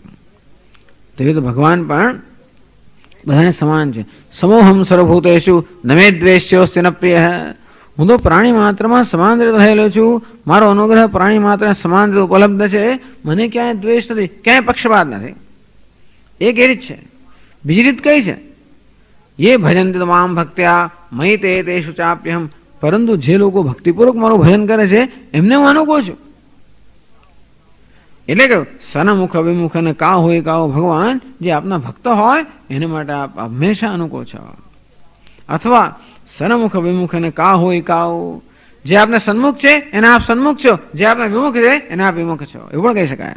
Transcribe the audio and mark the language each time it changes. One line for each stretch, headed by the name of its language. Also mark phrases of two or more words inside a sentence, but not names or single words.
Gujarati: તો એ તો ભગવાન પણ બધાને સમાન છે.
Sanskrit: समोहम सर्वभूतेषु नमे द्वेष्योस्ति न प्रिय.
Gujarati: હું તો પ્રાણી માત્રમાં સમાન રીતે રહેલો છું. મારો અનુગ્રહ પ્રાણી માત્ર સમાન રીતે ઉપલબ્ધ છે. મને ક્યાંય દ્વેષ નથી, ક્યાંય પક્ષપાત નથી. એક એ રીત છે. બીજી રીત કઈ છે?
Sanskrit: ये भजन्ति माम भक्त्या मयि ते तेषु चाप्यहम.
Gujarati: પરંતુ જે લોકો ભક્તિપૂર્વક મારું ભજન કરે છે એમને હું અનુકૂળ છું. એટલે કે સન્મુખ વિમુખ અને કા હોય કાઓ ભગવાન જે આપના ભક્ત હોય એને માટે આપ હંમેશા અનુકૂળ છો. અથવા સન્મુખ વિમુખ અને કા હોય કાઓ, જે આપને સન્મુખ છે એને આપ સન્મુખ છો, જે આપને વિમુખ છે એને આપ વિમુખ છો, એવું પણ કહી શકાય.